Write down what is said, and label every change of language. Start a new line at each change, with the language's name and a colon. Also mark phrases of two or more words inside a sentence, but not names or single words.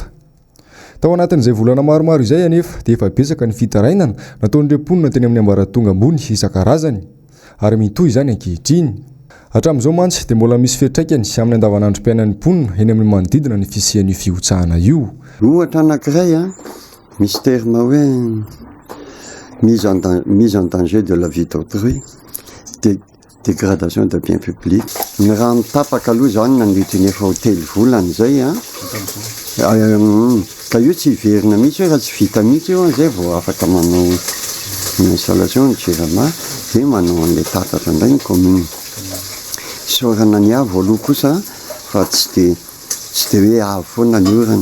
Malagasy: Tao anatin'izay volana maromaro izay anefa dia efa betsaka ny fitarainana nataon'ireo mponina teny amin'ny ambaratonga ambony isan-karazany ary mitohy izany ankehitriny. Hatramin'izao mantsy dia mbola misy fiantraikany amin'ny andavanandrom-piainan'ny mponina eny amin'ny manodidina ny fisian'io fiotsahana io. Ohatra anankiray misy terme hoe
French: mise en danger de la vie d'autrui, dégradation de bien public.
Malagasy: Ny raha mitapaka aloha izany nandritra ny efa ho telo volana izay ka io tsy hiverina mihitsy hoe raha tsy vita mihitsy io zay vao afaka manao installation ny jirama dia manao an'ilay tatatra indray ny commune. Sorana ny avy aloha kosa fa tsy dia hoe avy foana ny orana.